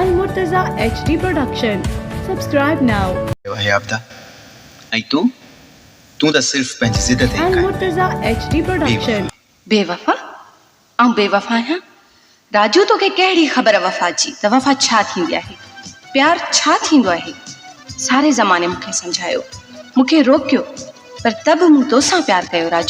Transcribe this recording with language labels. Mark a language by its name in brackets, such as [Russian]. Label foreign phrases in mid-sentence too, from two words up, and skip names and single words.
[English] Murtaza HD Production. Subscribe now. [Sindhi] Hayabda. Ai तू तो सिर्फ पंहिंजी ज़िद ते [English] Al Murtaza HD Production. [Sindhi] बेवफा ऐं बेवफा आहियां। राजू तोखे कहिड़ी ख़बर वफ़ा जी त वफ़ा छा थींदी आहे, प्यार छा थींदो आहे। सारे ज़माने मूंखे सम्झायो, मूंखे रोकियो, पर त बि मूं तोसां प्यार कयो राजू।